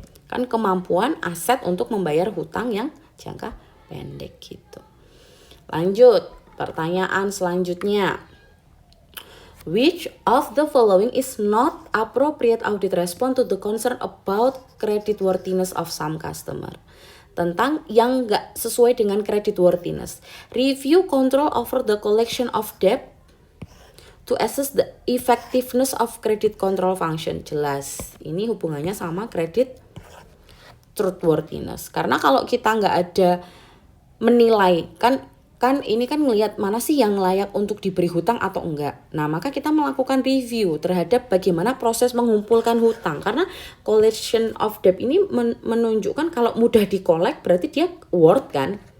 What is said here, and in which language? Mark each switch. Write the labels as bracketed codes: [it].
[id] Kan kemampuan aset untuk membayar hutang yang jangka pendek gitu. Lanjut, pertanyaan selanjutnya. [en] Which of the following is not appropriate audit response to the concern about creditworthiness of some customer? [id] Tentang yang nggak sesuai dengan [en] creditworthiness. Review control over the collection of debt to assess the effectiveness of credit control function. [id] Jelas, ini hubungannya sama credit truthworthiness. Karena kalau kita nggak ada menilai, kan ini kan ngelihat mana sih yang layak untuk diberi hutang atau enggak. Nah, maka kita melakukan review terhadap bagaimana proses mengumpulkan hutang. Karena collection of debt ini menunjukkan kalau mudah dikolek berarti dia worth kan.